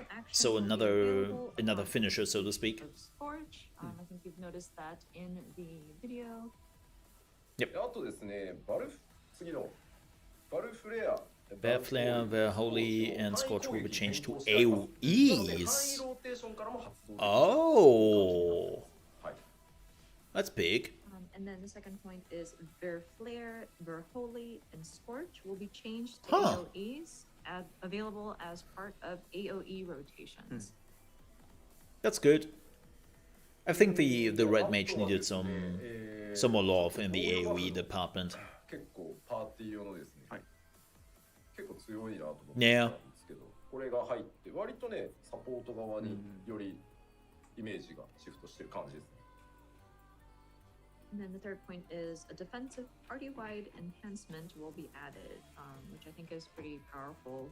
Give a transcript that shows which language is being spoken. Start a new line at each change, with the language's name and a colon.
English: So another finisher, so to speak. Scourge. I think you've noticed that in the video. Yep.
Japanese: あとですね、次のバルフレア。
English: Bear Flare, Bear Holy, and Scorch will be changed to AoEs. Oh, that's big. And then the second point is Bear Flare, Bear Holy, and Scorch will be changed to Huh. AoEs, available as part of AoE rotations. That's good. I think the Red Mage needed some more love in the AoE department.
Japanese: 結構パーティー用のですね。はい。結構強いなと思ってたん
English: Yeah.
Japanese: ですけど、これが入って割とねサポート側によりイメージがシフトしてる感じですね。
English: And then the third point is a defensive party-wide enhancement will be added, which I think is pretty powerful.